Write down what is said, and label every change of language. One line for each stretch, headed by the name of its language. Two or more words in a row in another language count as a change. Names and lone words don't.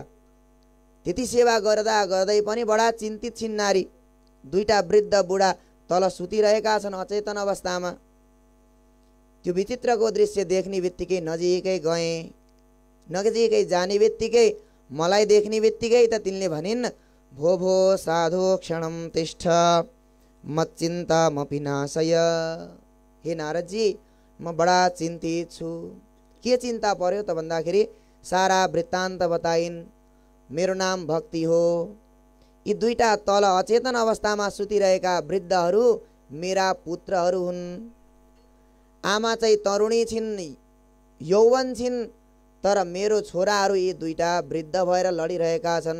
Nepali: त्यति सेवा गर्दा गर्दै पनि बडा चिन्तित छिन् नारी। दुईटा वृद्ध बुढा तल सुतिरहेका छन् अचेतन अवस्थामा। त्यो विचित्रको दृश्य देख्ने बित्तिकै नजिकै गएँ। नजिकै जाने बित्तिकै मलाई देख्ने बित्तिकै त तिनले भनिन्,
Sanskrit: भो भो साधो क्षणम तिष्ठ मच्चिन्ता मपि नाशय।
Nepali: हे नारदजी, म बडा चिन्तित छु। के चिन्ता पर्यो त भन्दाखेरि सारा वृत्तान्त बताइन्। मेरो नाम भक्ति हो। यी दुईटा तल अचेतन अवस्थामा सुतिरहेका वृद्धहरू मेरा पुत्रहरू हुन्। आमा चाहिँ तरुणी छिन्, यौवन छिन्, तर मेरो छोराहरू यी दुईटा वृद्ध भएर लडिरहेका छन्।